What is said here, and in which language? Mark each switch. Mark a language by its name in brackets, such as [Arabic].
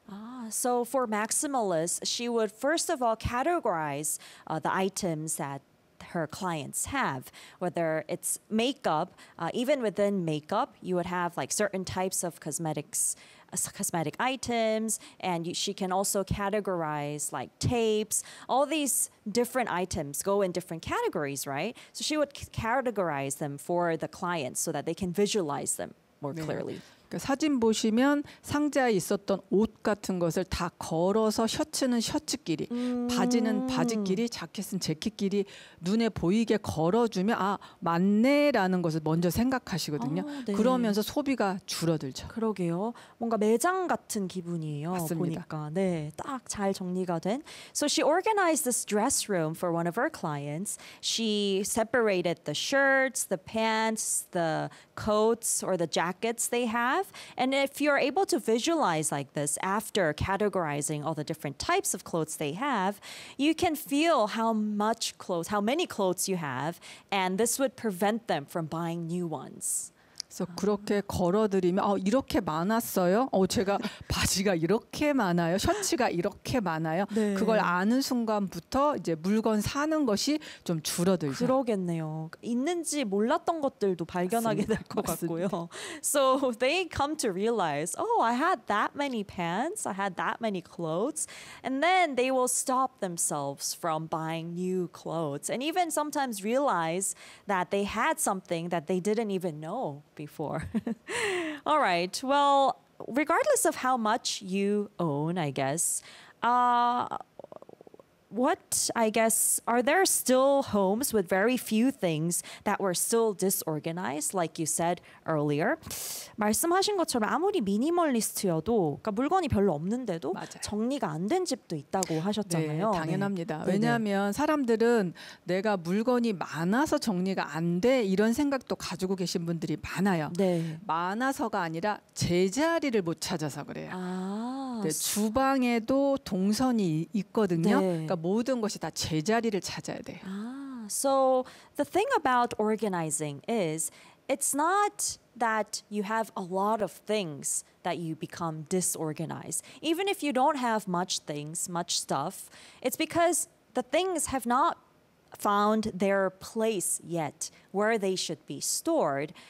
[English] 아. So for maximalists, she would first of all categorize the items that her clients have, whether it's makeup, even within makeup, you would have like certain types of cosmetic items, and she can also categorize like tapes. All these different items go in different categories, right? So she would categorize them for the clients so that they can visualize them more clearly. [Korean] 사진 보시면 상자에 있었던 옷 같은 것을 다 걸어서 셔츠는 셔츠끼리, 바지는 바지끼리, 자켓은 재킷끼리 눈에 보이게 걸어주면 아 맞네라는 것을 먼저 생각하시거든요. 아, 네. 그러면서 소비가 줄어들죠. 그러게요. 뭔가 매장 같은 기분이에요. 맞습니다. 보니까 네, 딱 잘 정리가 된. [English] So she organized this dress room for one of her clients. She separated the shirts, the pants, the coats or the jackets they have. And if you're able to visualize like this after categorizing all the different types of clothes they have, you can feel how many clothes you have, and this would prevent them from buying new ones. So [Korean] 그렇게 걸어드리면 이렇게 많았어요. 제가 바지가 이렇게 많아요. 셔츠가 이렇게 많아요. 네. 그걸 아는 순간부터 이제 물건 사는 것이 좀 줄어들죠. 그러겠네요. 있는지 몰랐던 것들도 발견하게 될 것 같고요. [English] So they come to realize, oh, I had that many pants. I had that many clothes. And then they will stop themselves from buying new clothes. And even sometimes realize that they had something that they didn't even know before. All right. Well, regardless of how much you own, I guess, are there still homes with very few things that were still disorganized, like you said earlier? [Korean] 말씀하신 것처럼 아무리 미니멀리스트여도, 그러니까 물건이 별로 없는데도 맞아요. 정리가 안 된 집도 있다고 하셨잖아요. 네, 당연합니다. 네. 왜냐하면 사람들은 내가 물건이 많아서 정리가 안 돼 이런 생각도 가지고 계신 분들이 많아요. 네. 많아서가 아니라 제자리를 못 찾아서 그래요. 아. 네, 주방에도 동선이 있거든요. 네. 그러니까 모든 것이 다 제자리를 찾아야 돼요. [English] 아, so the thing about organizing is it's not that you have a lot of things that you become disorganized. Even if you don't have much things, much stuff, it's because the things have not found their place yet where they should be stored.